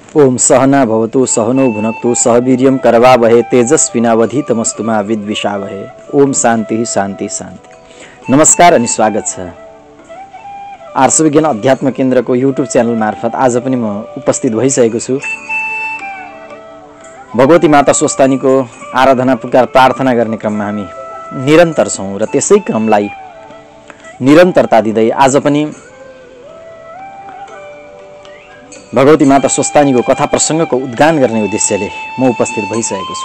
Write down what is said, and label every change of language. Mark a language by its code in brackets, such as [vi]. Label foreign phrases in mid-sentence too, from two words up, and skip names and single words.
[sa] ओम सहना भवतु सहनौ भुनक्तु सह वीर्यं करवावहे तेजस्विनावधीतमस्तु मा विद्विषावहे। ओम शान्ति शान्ति शान्ति। [ne] नमस्कार अनि स्वागत छ आर्ष विज्ञान अध्यात्म केन्द्रको [en] YouTube channel [ne] मार्फत आज पनि म उपस्थित भइसकेको छु। भगवती माता स्वस्थानीको आराधना पुकार प्रार्थना गर्ने क्रममा हामी निरन्तर छौँ र त्यसै क्रमलाई निरन्तरता दिँदै आज पनि भगवती माता स्वस्थानीको कथा प्रसङ्गको उद्घाटन गर्ने उद्देश्यले म उपस्थित भइसकेको छु।